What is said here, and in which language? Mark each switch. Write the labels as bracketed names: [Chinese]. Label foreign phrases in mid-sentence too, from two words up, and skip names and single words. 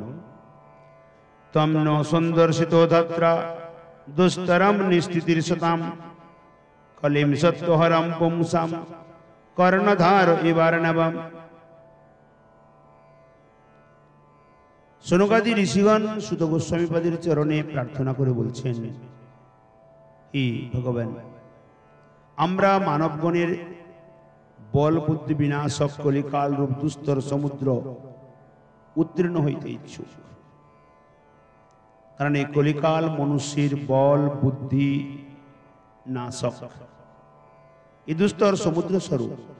[Sanskrit] तम न संदर्शितो तत्र दुस्तरम निस्थितिर्षताम कलिम सत्वहरम पुंसाम कर्णधार इवार्णवम। [Bangla] সনকাদি ঋষিগণ সুত গোস্বামীপাদের চরণে প্রার্থনা করে बोलছেন, হে भगवान আমরা মানবগণের বল বুদ্ধি বিনাশক কলিকাল রূপ দুস্তর সমুদ্র উত্তীর্ণ হইতে ইচ্ছুক। কারণ এই কলিকাল মনুষ্যের বল বুদ্ধি নাশক, এই দুস্তর সমুদ্র স্বরূপ।